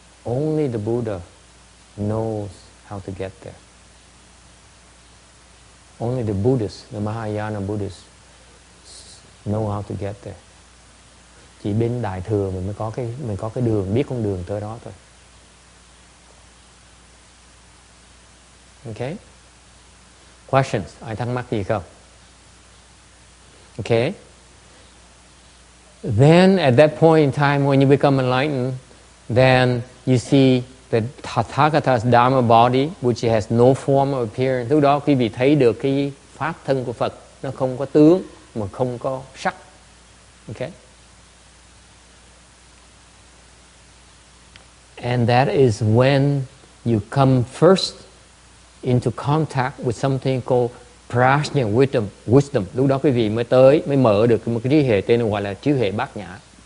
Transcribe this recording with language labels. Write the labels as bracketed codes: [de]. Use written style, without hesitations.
[en] Only the Buddha knows how to get there. Only the Buddhists, the Mahayana Buddhists know how to get there. [vi] Chỉ bên Đại Thừa mình mới có cái đường, biết con đường tới đó thôi. Okay? Questions? Ai thắc mắc gì không? Okay? [en] Then at that point in time when you become enlightened, then you see the Tathagata's Dharma body, which has no form or appearance. [vi] Lúc đó quý vị thấy được cái pháp thân của Phật, nó không có tướng mà không có sắc. [en] Okay? And that is when you come first into contact with something called Prajna wisdom. [vi] Lúc đó quý vị mới mở được một cái trí hệ tên gọi là trí hệ bát nhã.